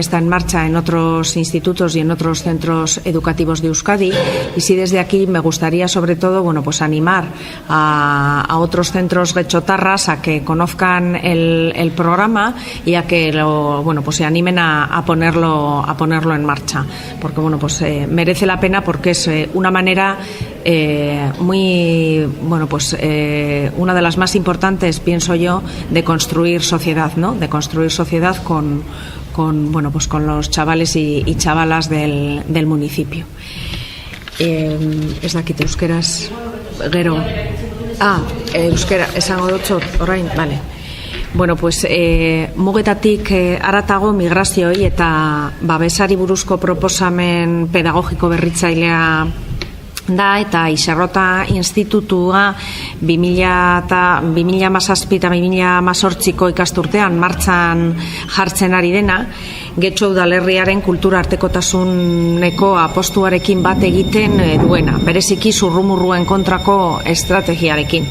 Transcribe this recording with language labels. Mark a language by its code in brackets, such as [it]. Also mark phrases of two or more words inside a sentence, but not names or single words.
[es] está en marcha en otros institutos y en otros centros educativos de Euskadi, y sí desde aquí me gustaría sobre todo animar a otros centros getxotarras a que conozcan el programa y a que se animen a ponerlo en marcha, porque merece la pena, porque es una manera una de las más importantes, pienso yo, de construir sociedad, ¿no? De construir sociedad con los chavales y chavalas del municipio. [eu] Ez dakit euskeraz gero. Euskera esango dut orain, vale. Mugetatik haratago migrazioi eta babesari buruzko proposamen pedagogiko berritzailea da, eta Izarrota Institutua 2017 eta 2018ko ikasturtean martxan jartzen ari dena, Getxo udalerriaren kultura artekotasuneko apostuarekin bat egiten duena, bereziki zurrumurruen kontrako estrategiarekin.